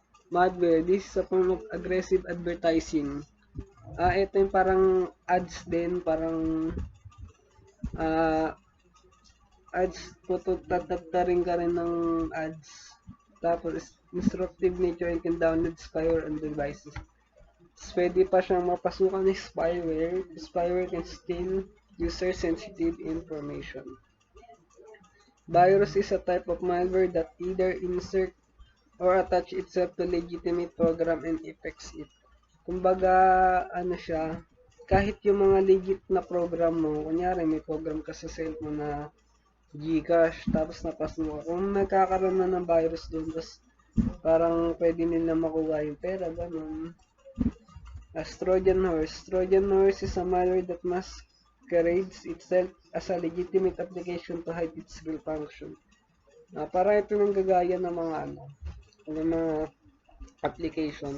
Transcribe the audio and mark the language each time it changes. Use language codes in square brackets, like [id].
[en] Malware, this is a form of aggressive advertising. [tl] Ito yung parang ads din, parang ads, tatatarin ka rin ng ads. [en] Tapos, disruptive nature and can download spyware on devices. [tl] Pwede pa siyang mapasukan ng spyware. [en] Spyware can steal user-sensitive information. Virus is a type of malware that either insert or attach itself to legitimate program and affects it. [tl] Kumbaga, siya, kahit yung mga legit na program mo, kunyari may program ka sa cellphone na Gcash, tapos napasok mo, kung nagkakaroon na ng virus doon, tapos parang pwede nila makuha yung pera, ganun. [en] Trojan horse. Trojan horse is a malware that masquerades itself as a legitimate application to hide its real function. [tl] Para ito nang gagaya ng mga application.